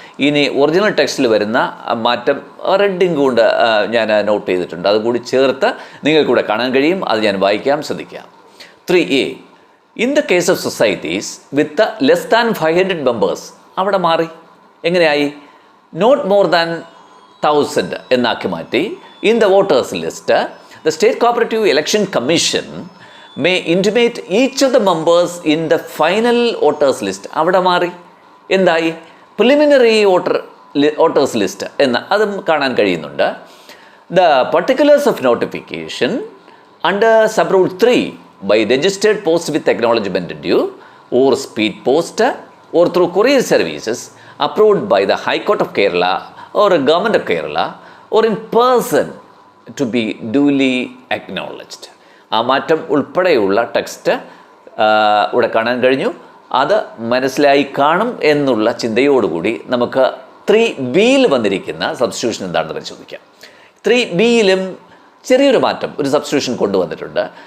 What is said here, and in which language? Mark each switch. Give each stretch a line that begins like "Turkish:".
Malayalam: ഇനി ഒറിജിനൽ ടെക്സ്റ്റിൽ വരുന്ന മാറ്റം റെഡിങ് കൊണ്ട് ഞാൻ നോട്ട് ചെയ്തിട്ടുണ്ട്. അതുകൂടി ചേർത്ത് നിങ്ങൾക്കൂടെ കാണാൻ കഴിയും. അത് ഞാൻ വായിക്കാം, ശ്രദ്ധിക്കാം.
English: 3A in the case of societies with less than 500 members
Malayalam: അവിടെ മാറി. എങ്ങനെയായി?
English: not more than 1000
Malayalam: എന്നാക്കി മാറ്റി.
English: In the voters list the State Cooperative Election Commission may intimate each of the members in the final voters list.
Malayalam: അവിടെ മാറി. എന്തായി? Preliminary voters list എന്ന് അതും കാണാൻ കഴിയുന്നുണ്ട്.
English: The particulars of notification under sub rule 3 by registered post with acknowledgement due or speed post or through courier services approved by the High Court of Kerala or Government of Kerala or in person to be duly acknowledged.
Malayalam: ആ മാറ്റം ഉൾപ്പെടെയുള്ള text ഇവിടെ കാണാൻ കഴിഞ്ഞു. അത് മനസ്സിലായി കാണും എന്നുള്ള ചിന്തയോടുകൂടി നമുക്ക് 3Bയിൽ വന്നിരിക്കുന്ന സബ്സ്റ്റിറ്റ്യൂഷൻ എന്താണെന്ന് പരിശോധിക്കാം. 3Bയിലും ചെറിയൊരു മാറ്റം, ഒരു സബ്സ്റ്റിറ്റ്യൂഷൻ കൊണ്ടുവന്നിട്ടുണ്ട്.